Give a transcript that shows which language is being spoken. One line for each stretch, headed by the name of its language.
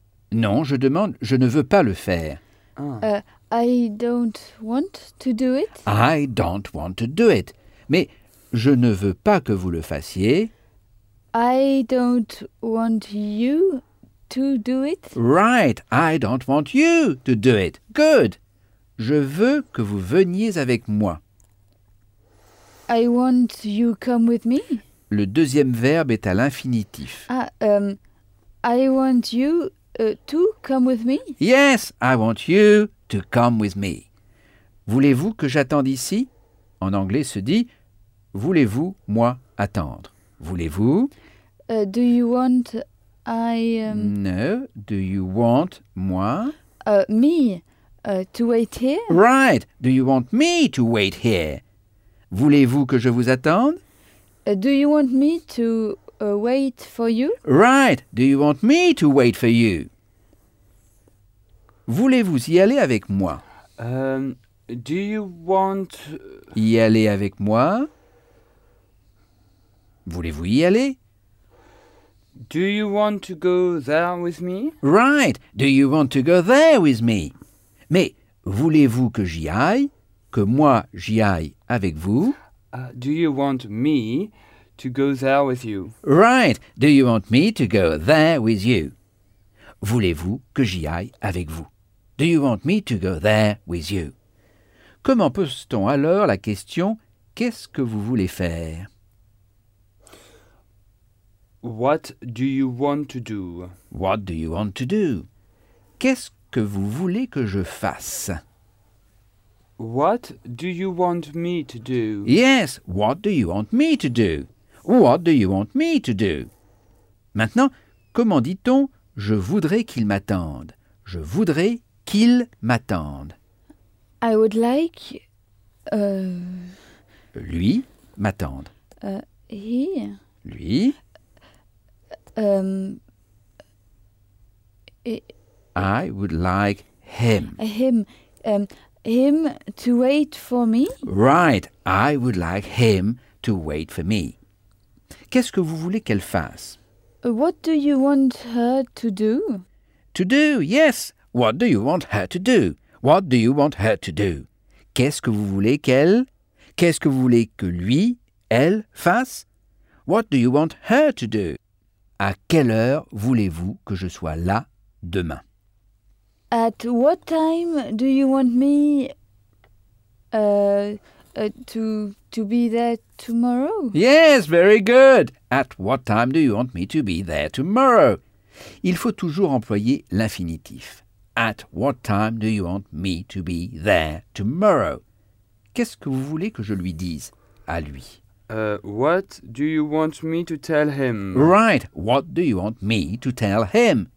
French: Non, je demande, je ne veux pas le faire.
English: I don't want to do it. I don't want to do it.
French: Mais je ne veux pas que vous le fassiez.
English: I don't want you to do it. Right, I don't want you to do it.
French: Good. Je veux que vous veniez avec moi.
English: I want you come with me.
French: Le deuxième verbe est à l'infinitif.
English: I want you to come with me. Yes, I want you to come with me.
French: Voulez-vous que j'attende ici? En anglais se dit, voulez-vous, moi, attendre? Voulez-vous?
English: Do you want I... No, do you want moi? To wait here? Right, do you want me to wait here?
French: Voulez-vous que je vous attende?
English: Do you want me to wait for you? Right, do you want me to wait for you?
French: Voulez-vous y aller avec moi?
English: Do you want...
French: Y aller avec moi? Voulez-vous y aller?
English: Do you want to go there with me? Right, do you want to go there with me?
French: Mais voulez-vous que j'y aille, que moi j'y aille avec vous?
English: Do you want me to go there with you? Right, do you want me to go there with you?
French: Voulez-vous que j'y aille avec vous?
English: Do you want me to go there with you?
French: Comment pose-t-on alors la question « qu'est-ce que vous voulez faire ?»
English: What do you want to do? What do you want to do?
French: Qu'est-ce que vous voulez que je fasse?
English: What do you want me to do? Yes, what do you want me to do? What do you want me to do?
French: Maintenant, comment dit-on « je voudrais qu'il m'attende »? Je voudrais qu'il m'attende.
English: I would like...
French: Lui m'attende.
English: He...
French: Lui...
English: I would like him. Him to wait for me? Right. I would like him to wait for me.
French: Qu'est-ce que vous voulez qu'elle fasse?
English: What do you want her to do? To do, yes. What do you want her to do? What do you want her to do?
French: Qu'est-ce que vous voulez qu'elle? Qu'est-ce que vous voulez que lui, elle, fasse?
English: What do you want her to do?
French: À quelle heure voulez-vous que je sois là demain?
English: At what time do you want me to be there tomorrow? Yes, very good. At what time do you want me to be there tomorrow?
French: Il faut toujours employer l'infinitif.
English: At what time do you want me to be there tomorrow?
French: Qu'est-ce que vous voulez que je lui dise à lui?
English: What do you want me to tell him? Right. What do you want me to tell him?